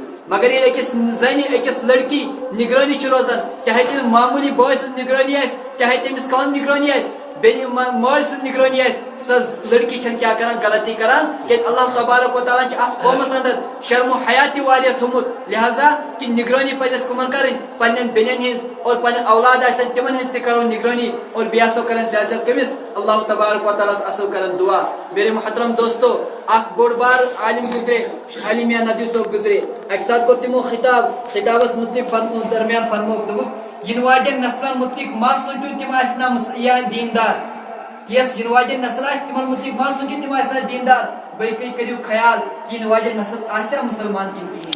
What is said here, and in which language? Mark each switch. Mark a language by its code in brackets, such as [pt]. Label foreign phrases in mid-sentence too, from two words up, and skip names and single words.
[ks] مگر ییٚلہِ أکِس زنہِ أکِس لڑکی نگرٲنی چھِ روزان چاہے تٔمِس معموٗلی بٲے سٕنٛز نگرٲنی آسہِ چاہے تٔمِس کانٛہہ نگرٲنی آسہِ بیٚنہِ مٲلۍ سٕنٛز نگرٲنی آسہِ سۄ لڑکی چھنہٕ کیاہ کران غلطی کران کیازِ [ar] اللہ تبارک و تعالیٰ [ks] چھِ اتھ قومس اندر شرم و حیا تہِ واریاہ تھوٚمُت لہذا کہ نگرٲنی پزِ اسہِ کٕمن کرٕنۍ پننٮ۪ن بیٚنٮ۪ن ہٕنٛز اور پنٕنۍ اولاد آسن تمن ہٕنٛز تہِ کرو نگرٲنی اور بیٚیہِ آسو کران زیادٕ زیادٕ کٔمِس [ar] اللہ تبارک و تعالیٰ [ks] آسو کران دعا. [ur] میرے محترم دوستو [ks] اخ بوڑ بار عالم گزرے عالمیہ ندوی صٲب گزرے اکہ ساتہٕ کوٚر تِمو خطابس متعلق درمیان فرموک دوٚپُکھ ینہٕ واجٮ۪ن نسلن متعلق ما سوٗنٛچِو تِم آسنا یا دیندار یس ینہٕ واجٮ۪ن نسل آسہِ تِمن متعلق ما سوٗنٛچِو تِم آسنا دیندار بلکہ کٔرِو خیال کہ ینہٕ واجٮ۪ن نسل آسیا مسلمان کِنہٕ کِہیٖنۍ.